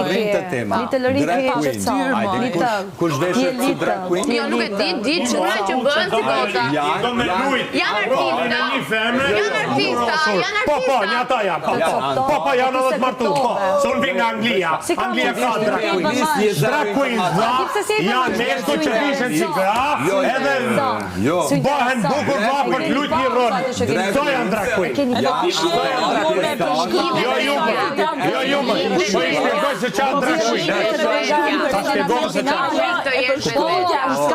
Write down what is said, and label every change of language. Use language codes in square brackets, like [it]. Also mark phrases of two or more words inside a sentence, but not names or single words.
[sq] Rrinë tema. Kush veshet si [en] drag queen? [sq] jo nuk e di çuna që bëhen si bota. Janë artista. Po, janë edhe të martu. Son vi nga Anglia. Anglia ka [en] drag queens. Drag queens [sq] janë mesko që vishen si gra, edhe bëhen bukur për të luajtur një rol. Këto janë [en] drag queens. [sq] Jo, po i shpjegoj se çfarë [en] drag queen. [sq] Ta shpjegoj se çfarë.